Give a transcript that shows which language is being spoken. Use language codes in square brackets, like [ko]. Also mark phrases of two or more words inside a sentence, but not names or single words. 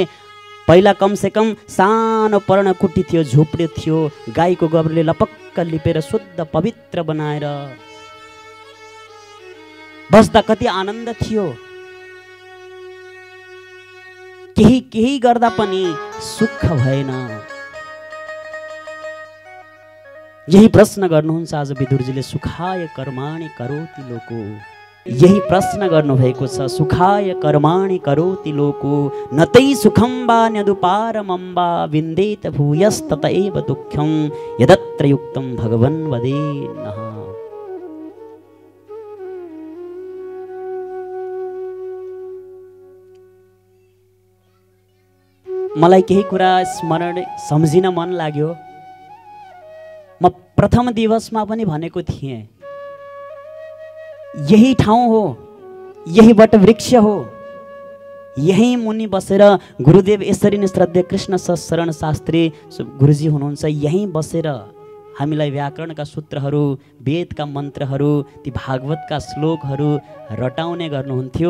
[ne] पहिला कमसेकम सानो पर्णकुटी थियो, झुप्डे थियो, गाईको गोबरले लपक्क लिपेर शुद्ध पवित्र बनाएर बस्दा कति आनन्द थियो। केही केही गर्दा पनि सुख भएन। यही प्रश्न गर्नुहुन्छ आज विदुरजीले, [sa] सुखाय कर्माणि करोति लोको। [ne] यही प्रश्न गर्नुभएको छ, [sa] सुखाय कर्माणि करोति लोको नतै सुखं वा न्यदुपारमं वा विन्देत भूयस्तत एव दुःखं यदत्र युक्तं भगवन् वदेन्नः। [ne] मलाई केही कुरा स्मरण सम्झिन मन लाग्यो। म प्रथम दिवसमा पनि भनेको थिएँ, यही ठाउँ हो, यही वटवृक्ष हो, यही मुनि बसेर गुरुदेव यसरी नै श्रद्धेय कृष्ण शरण शास्त्री गुरुजी हुनुहुन्छ, यही बसेर हामीलाई व्याकरणका सूत्रहरू, वेदका मन्त्रहरू, ती भागवतका श्लोकहरू रटाउने गर्नुहुन्थ्यो।